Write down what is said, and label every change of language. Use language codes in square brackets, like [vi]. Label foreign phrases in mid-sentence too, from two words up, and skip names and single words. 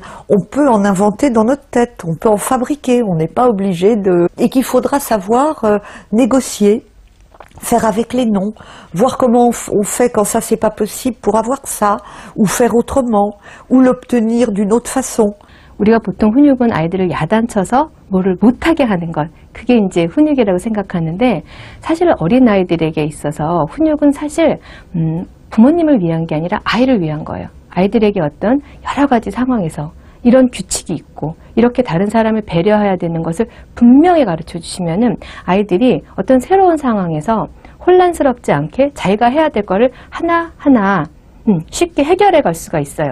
[fr] On peut en inventer dans notre tête, on peut en fabriquer, on n'est pas obligé de... Et qu'il faudra savoir négocier, faire avec les noms, voir comment on fait quand ça c'est pas possible pour avoir ça, ou faire autrement, ou l'obtenir d'une autre façon. [ko] 우리가 보통 훈육은 아이들을 야단쳐서 뭐를 못하게 하는 것, 그게 이제 훈육이라고 생각하는데 사실 어린 아이들에게 있어서 훈육은 사실 부모님을 위한 게 아니라 아이를 위한 거예요. 아이들에게 어떤 여러 가지 상황에서 이런 규칙이 있고 이렇게 다른 사람을 배려해야 되는 것을 분명히 가르쳐 주시면은 아이들이 어떤 새로운 상황에서 혼란스럽지 않게 자기가 해야 될 거를 하나하나 쉽게 해결해 갈 수가 있어요.